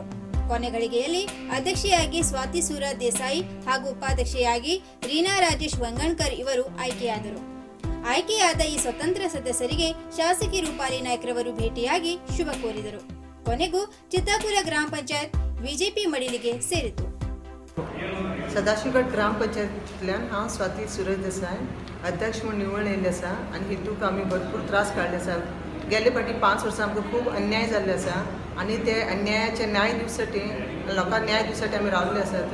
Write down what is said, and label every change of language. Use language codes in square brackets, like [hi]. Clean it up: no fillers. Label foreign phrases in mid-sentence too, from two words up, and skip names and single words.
[kn] ಕೊನೆ ಗಳಿಗೆಯಲ್ಲಿ ಅಧ್ಯಕ್ಷೆಯಾಗಿ ಸ್ವಾತಿ ಸೂರತ್ ದೇಸಾಯಿ ಹಾಗೂ ಉಪಾಧ್ಯಕ್ಷೆಯಾಗಿ ರೀನಾ ರಾಜೇಶ್ ವಂಗಣ್ಕರ್ ಇವರು ಆಯ್ಕೆಯಾದರು. ಆಯ್ಕೆಯಾದ ಈ ಸ್ವತಂತ್ರ ಸದಸ್ಯರಿಗೆ ಶಾಸಕಿ ರೂಪಾಲಿ ನಾಯ್ಕರವರು ಭೇಟಿಯಾಗಿ ಶುಭ ಕೋರಿದರು. ಕೊನೆಗೂ ಚಿತ್ತಾಕುಲ ಗ್ರಾಮ ಪಂಚಾಯತ್ ಬಿಜೆಪಿ ಮಡಿಲಿಗೆ ಸೇರಿತು. [kok] सदाशिवगड ग्रामपंचायतींतल्यान हांव स्वाती सुरज देसाय अध्यक्ष म्हणून निवडून येयल्लें आसा आनी हितूंक आमी भरपूर त्रास काडले आसा. गेले फाटी 5 वर्सां आमकां खूब अन्याय जाल्ले आसा आनी ते अन्यायाचे न्याय दिवसाठी लोकांक न्याय दिवसाठी आमी रावल्ले आसात.